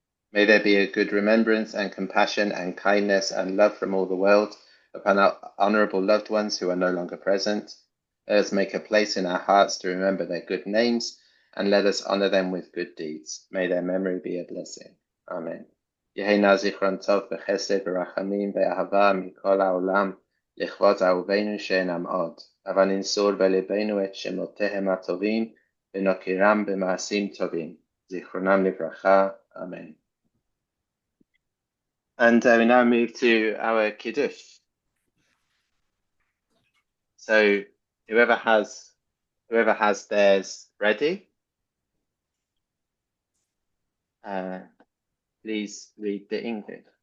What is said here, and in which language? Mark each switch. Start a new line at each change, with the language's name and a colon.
English: May there be a good remembrance and compassion and kindness and love from all the world upon our honorable loved ones who are no longer present. Let us make a place in our hearts to remember their good names, and let us honor them with good deeds. May their memory be a blessing. Amen.
Hebrew: יהי נא זכרם טוב בחסד ורחמים ואהבה מכל העולם לכבוד אהובינו שאינם עוד, אבל ננצור בלבנו את שמותיהם הטובים ונוקירם במעשים טובים. זיכרונם לברכה. Amen.
English: And we now move to our Kiddush. So whoever has theirs ready, please read the English.